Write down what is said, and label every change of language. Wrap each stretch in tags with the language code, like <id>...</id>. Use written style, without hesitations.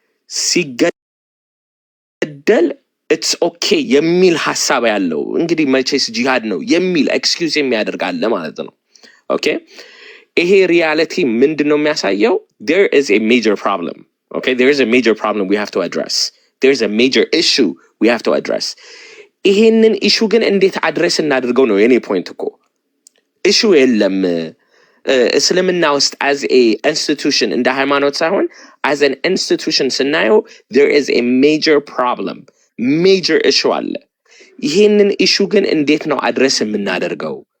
<am>ሲገደል it's okay የሚል ሐሳብ ያለው እንግዲህ መቼስ ጂሃድ ነው የሚል ኤክስኪውዝ የሚያደርጋለ ማለት ነው። ኦኬ ይሄ ሪያሊቲ ምንድነው የሚያሳየው?</am> <en>there is a major problem. Okay, there is a major problem we have to address. There is a major issue we have to address.</en> <am>ይሄንን ኢሹ ግን እንዴት አድረስ እናድርገው ነው የኔ ፖይንት እኮ። ኢሹ የለም እስልምና ውስጥ as a institution እንደ ሃይማኖት ሳይሆን as an institution ስናየው</am> <en>there is a major problem.</en> <am>major issue አለ። ይሄንን ኢሹ ግን እንዴት ነው አድረስ የምናደርገው?</am>